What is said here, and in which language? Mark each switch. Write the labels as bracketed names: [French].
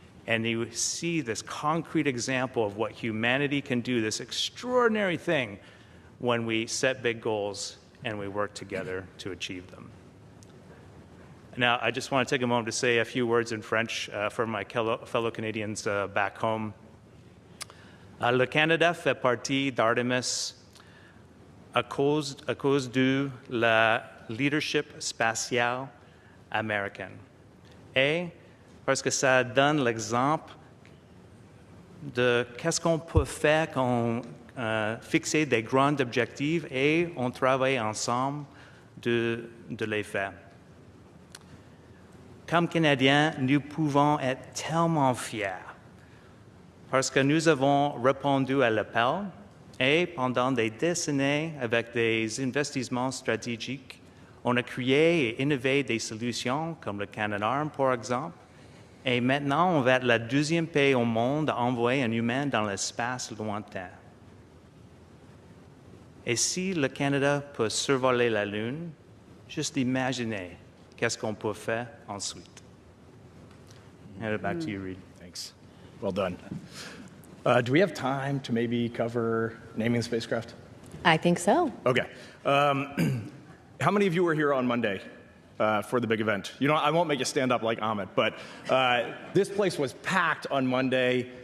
[English] And you see this concrete example of what humanity can do, this extraordinary thing when we set big goals and we work together to achieve them. Now, I just want to take a moment to say a few words in French for my fellow Canadians back home. [French] Le Canada fait partie d'Artemis à cause de la leadership spatiale américaine. Et parce que ça donne l'exemple de qu'est-ce qu'on peut faire quand on fixe des grands objectifs et on travaille ensemble de les faire. Comme Canadiens, nous pouvons être tellement fiers parce que nous avons répondu à l'appel et pendant des décennies, avec des investissements stratégiques, on a créé et innové des solutions comme le Canadarm, par exemple. Et maintenant, on va être le deuxième pays au monde à envoyer un humain dans l'espace lointain. Et si le Canada peut survoler la Lune, juste imaginez qu'est-ce qu'on peut faire ensuite. [English] Hand it back to you, Reed. Thanks. Well done. Do we have time to maybe cover naming the spacecraft? I think so. Okay. How many of you were here on Monday for the big event? You know, I won't make you stand up like Amit, but this place was packed on Monday.